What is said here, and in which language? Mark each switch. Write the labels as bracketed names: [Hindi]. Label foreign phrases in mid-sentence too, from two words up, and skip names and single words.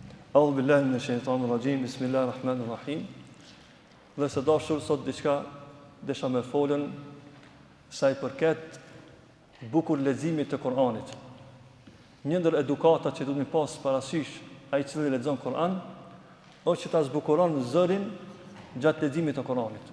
[Arabic] أعوذ بالله من الشيطان الرجيم بسم الله الرحمن الرحيم. [Albanian] Dhe së dashur sot diçka desha me folën sa i përket bukur leximit të Kur'anit. Një ndër edukatat që duhet të pas parasysh ai i cili lexon Kur'an, është që ta zbukuron zërin gjatë leximit të Kur'anit.